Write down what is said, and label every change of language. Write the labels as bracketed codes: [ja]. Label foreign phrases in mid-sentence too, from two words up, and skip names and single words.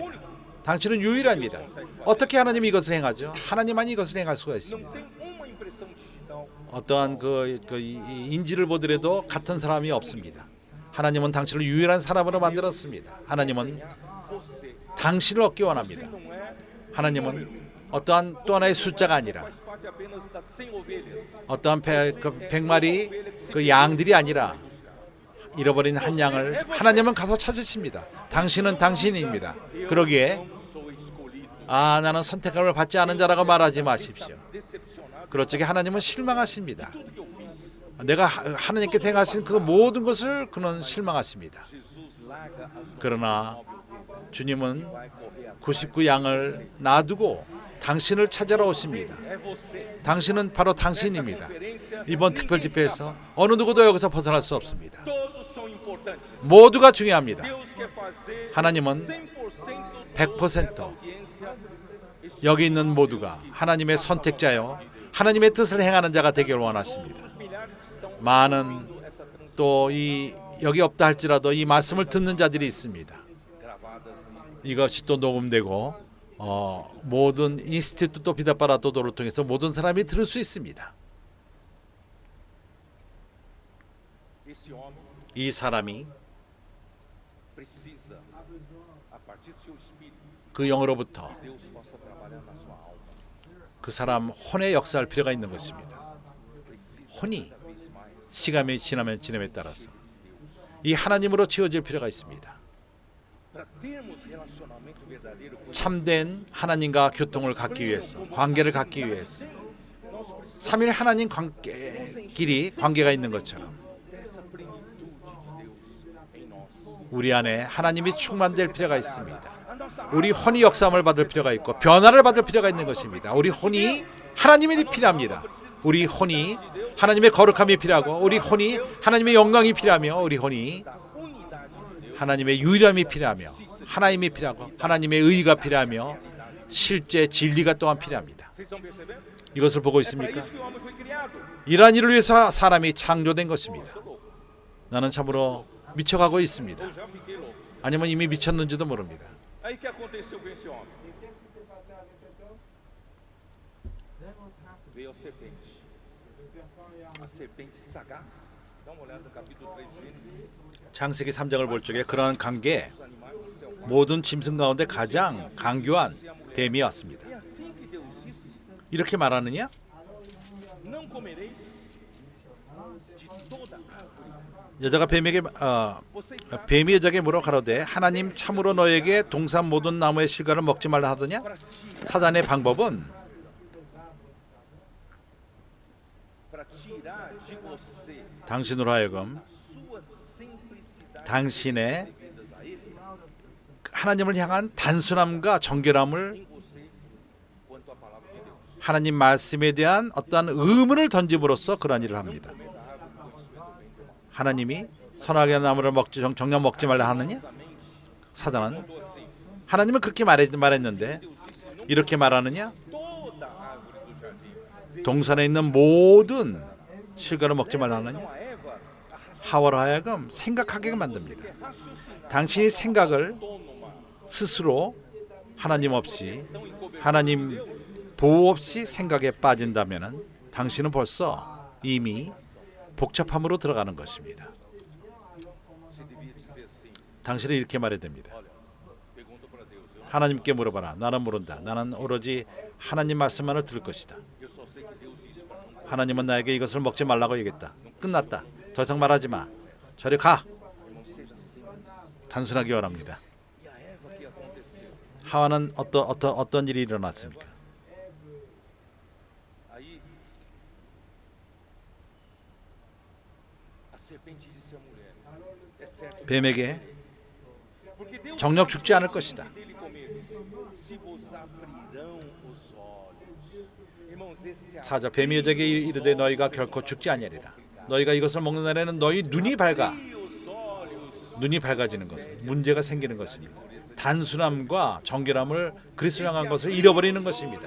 [ko] 당신은 유일합니다. 어떻게 하나님이 이것을 행하죠? 하나님만이 이것을 행할 수가 있습니다. 어떠한 인지를 보더라도 같은 사람이 없습니다. 하나님은 당신을 유일한 사람으로 만들었습니다. 하나님은 [pt] você [ko] 당신을 얻기 원합니다. [pt] não é [ko] 하나님은 어떠한 또 하나의 숫자가 아니라 [pt] faz parte apenas das 100 ovelhas. [ko] 어떠한 100마리 그 양들이 아니라 잃어버린 한 양을 하나님은 가서 찾으십니다. 당신은 당신입니다. 그러기에 [pt] Não sou escolhido. [ko] 나는 선택함을 받지 않은 자라고 말하지 마십시오. [pt] Decepcionado [ko] 그럴 적에 하나님은 실망하십니다. [pt] com tudo que eu fiz. [ko] 내가 하나님께 행하신 그 모든 것을 그는 실망하십니다. [pt] Jesus larga as [ko] 그러나 [pt] 99 ovelhas. [ko] 주님은 [pt] Vai correr atrás. [ko] 99 양을 놔두고 당신을 찾으러 오십니다. [pt] É você. [ko] 당신은 바로 당신입니다. 이번 특별 집회에서 어느 누구도 여기서 벗어날 수 없습니다. [pt] Todos são importantes. [ko] 모두가 중요합니다. [pt] Deus quer fazer [ko] 하나님은 100% 100% [pt] audiência. [ko] 여기 있는 모두가 하나님의 선택자요 하나님의 뜻을 행하는 자가 되기를 원하십니다. [pt] Os milhares que estão [ko] 많은 [pt] ouvindo essa transmissão [ko] 또 여기 없다 할지라도 이 말씀을 듣는 자들이 있습니다. [pt] gravadas [ko] 이것이 또 녹음되고 모든 인스티튜트 비다파라도도를 통해서 모든 사람이 들을 수 있습니다. [pt] esse homem [ko] 이 사람이 [pt] precisa, a partir do seu espírito, [ko] 그 영으로부터 [pt] Deus possa trabalhar na sua alma. [ko] 그 사람 혼에 역사할 필요가 있는 것입니다. 혼이 [pt] Cada vez mais [ko] 시간이 지남에 따라서 이 하나님으로 채워질 필요가 있습니다. [pt] para termos relacionamento verdadeiro com Ele. [ko] 참된 하나님과 교통을 갖기 위해서 관계를 갖기 위해서 [pt] Nós precisamos [ko] 삼일 하나님 관계끼리 관계가 있는 것처럼 [pt] dessa plenitude de Deus em nós. [ko] 우리 안에 하나님이 충만될 필요가 있습니다. [pt] A nossa [ko] 우리 혼이 역사함을 받을 필요가 있고 변화를 받을 필요가 있는 것입니다. 우리 혼이 하나님이 필요합니다. 우리 혼이 하나님의 거룩함이 필요하고 우리 혼이 하나님의 영광이 필요하며 우리 혼이 [pt] da unidade de Deus. [ko] 하나님의 유일함이 필요하며 하나님이 필요하고 하나님의 의가 필요하며 실제 진리가 또한 필요합니다. [pt] Vocês estão percebendo? [ko] 이것을 보고 [pt] É para [ko] 있습니까? [pt] isso que o homem foi criado. [ko] 이러한 일을 위해서 사람이 창조된 것입니다. 나는 참으로 미쳐가고 있습니다. [pt] Eu já fiquei louco. [ko] 아니면 이미 미쳤는지도 모릅니다. [pt] Aí o que aconteceu com esse homem? Veio a serpente. A serpente sagaz. Dá uma olhada no capítulo 3 de Gênesis. [ko] 창세기 3장을 볼 적에 그러한 관계에 [pt] Os animais do céu. [ko] 모든 짐승 가운데 가장 강교한 뱀이 왔습니다. [pt] É assim que Deus disse: [ko] 이렇게 말하느냐? [pt] não comereis de toda árvore. [ko] 여자가 뱀에게 [pt] Vocês sabem [ko] 뱀이 여자에게 뭐라고 가로되 하나님 참으로 너에게 동산 모든 나무의 실과를 먹지 말라 하더냐? 사단의 방법은 [pt] para tirar de você [ko] 당신으로 하여금 [pt] sua simplicidade [ko] 당신의 [pt] devidas a Ele, [ko] 하나님을 향한 단순함과 정결함을 [pt] em você, quanto à palavra de Deus. [ko] 하나님 말씀에 대한 어떠한 의문을 던짐으로써 그러한 일을 합니다. 하나님이 선악의 나무를 먹지 정령 먹지 말라 하느냐? 사단은 하나님은 그렇게 말했는데 이렇게 말하느냐? [pt] Toda árvore do jardim. [ko] 동산에 있는 모든 실과를 먹지 말라 하느냐? [pt] Então a Eva [ko] 하와로 하여금 생각하게 만듭니다. [pt] raciocinar [ko] 당신이 생각을 [pt] autônoma, [ko] 스스로 하나님 없이 하나님 보호 없이 생각에 빠진다면은 당신은 벌써 이미 복잡함으로 들어가는 것입니다. [pt] você devia dizer assim: [ko] 당신은 이렇게 말해야 됩니다. [pt] olha, pergunta para Deus, [ko] 하나님께 물어봐라. 나는 모른다. 나는 오로지 하나님 말씀만을 들을 것이다. [pt] eu só sei que Deus disse para não comer. [ko] 하나님은 나에게 이것을 먹지 말라고 얘기했다. 끝났다. 더 이상 말하지 마. 저리 가. [pt] Irmão, seja simples. [ko] 단순하게 원합니다. [pt] E a Eva que aconteceu? [ko] 하와는 어떤 일이 일어났습니까? [pt] Aí a serpente disse à mulher: é certo [ko] 뱀에게 [pt] porque Deus [ko] 정력 죽지 않을 것이다. [pt] dele comer, se vos abrirão os olhos. Irmãos, esse [ko] 사자 뱀이 여자에게 이르되 너희가 결코 죽지 아니하리라. 너희가 이것을 먹는 날에는 너희 눈이 밝아. [pt] os olhos [ko] 눈이 밝아지는 것은 문제가 생기는 것입니다. 단순함과 정결함을 그리스도 향한 것을 잃어버리는 것입니다.